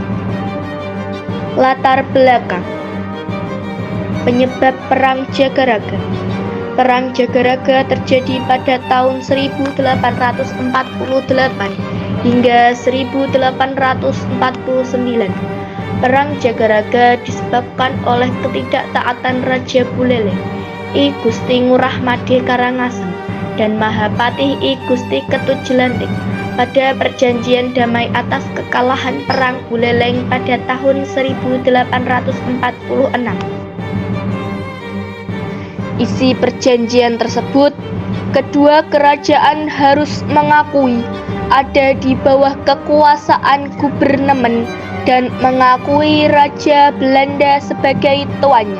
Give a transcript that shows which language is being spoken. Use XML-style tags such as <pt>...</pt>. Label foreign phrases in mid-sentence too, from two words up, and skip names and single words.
<id>Latar belakang penyebab Perang Jagaraga. Perang Jagaraga terjadi pada tahun 1848 hingga 1849. Perang Jagaraga disebabkan oleh ketidaktaatan Raja Buleleng, I Gusti Ngurah Made Karangasem, dan Mahapatih I Gusti Ketut Jelantik pada perjanjian damai atas kekalahan Perang Buleleng pada tahun 1846. Isi perjanjian tersebut, kedua kerajaan harus mengakui ada di bawah kekuasaan gubernemen dan mengakui Raja Belanda sebagai tuannya.</id>